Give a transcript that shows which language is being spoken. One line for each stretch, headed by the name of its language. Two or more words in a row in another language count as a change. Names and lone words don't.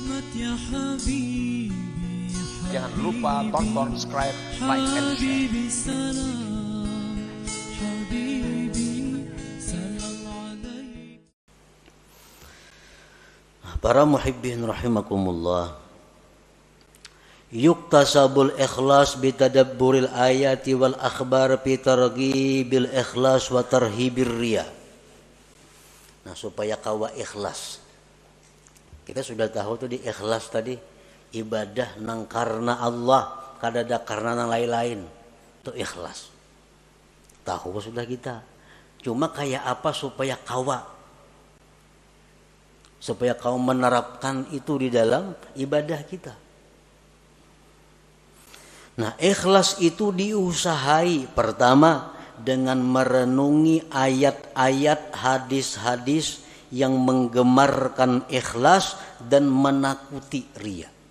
Indonesian: Jangan lupa tonton, subscribe,
English: like, and share.
Arabic: Para محبين رحمكم الله يكتسب الإخلاص بتدبر الآيات والأخبار في ترغيب الإخلاص وترهيب الرياء.
Banjar: Nah, supaya kawa ikhlas, kita sudah tahu tuh di ikhlas tadi, ibadah nang karena Allah, kadada karena nang lain-lain, itu ikhlas.
Indonesian: Tahu sudah kita. Cuma kayak apa supaya kau menerapkan itu di dalam ibadah kita. Nah, ikhlas itu diusahai pertama dengan merenungi ayat-ayat, hadis-hadis yang menggemarkan ikhlas dan menakuti riya.